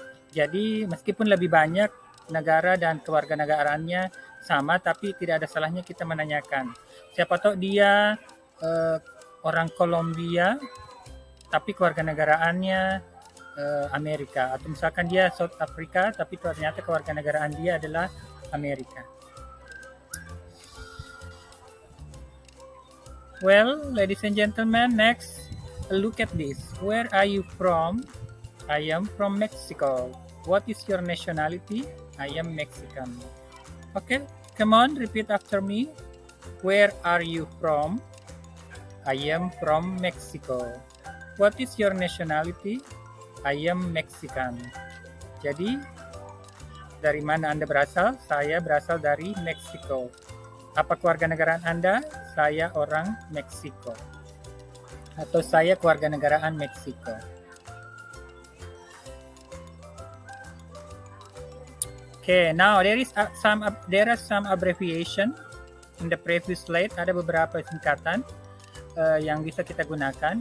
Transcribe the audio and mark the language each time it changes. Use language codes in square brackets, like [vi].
[id] Jadi meskipun lebih banyak negara dan kewarganegaraannya sama, tapi tidak ada salahnya kita menanyakan. Siapa tahu dia orang Kolombia tapi kewarganegaraannya Amerika, atau misalkan dia South Africa tapi ternyata kewarganegaraan dia adalah Amerika. [en] Well, ladies and gentlemen, next, look at this. Where are you from? I am from Mexico. What is your nationality? I am Mexican. Okay, come on, repeat after me. Where are you from? I am from Mexico. What is your nationality? I am Mexican. [id] Jadi, dari mana Anda berasal? Saya berasal dari Meksiko. Apa kewarganegaraan Anda? Saya orang Meksiko. Atau saya kewarganegaraan Meksiko. [en] Okay, now there are some abbreviation in the previous slide. [id] Ada beberapa singkatan yang bisa kita gunakan.